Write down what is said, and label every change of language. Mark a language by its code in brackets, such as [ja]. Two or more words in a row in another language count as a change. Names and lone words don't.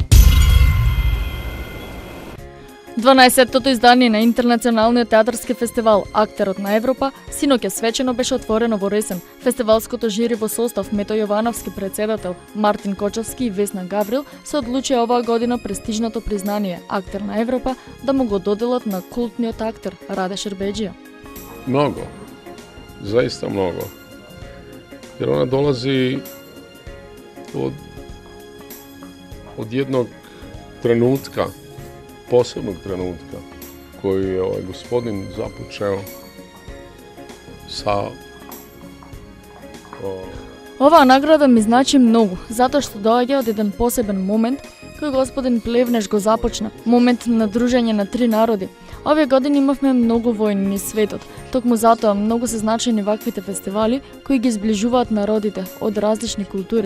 [mk] 12-тото издание на Интернационалниот театарски фестивал Актерот на Европа синоќа свечено беше отворено во Ресен. Фестивалското жири во состав Мето Јовановски, председател, Мартин Кочовски и Весна Гаврил се одлучија оваа година престижното признание Актер на Европа да му го доделат на култниот актер Раде Шербеджија. [sr] Много. Заиста много. Jer ona dolazi od jednog trenutka, posebnog trenutka, koji je ovaj gospodin započeo sa... [mk] Оваа награда ми значи многу, затоа што доаѓа од еден посебен момент кој господин Плевнеш го започна, момент на дружење на три народи. Овие години имавме многу војни низ светот, токму затоа многу се значајни ваквите фестивали кои ги зближуваат народите од различни култури.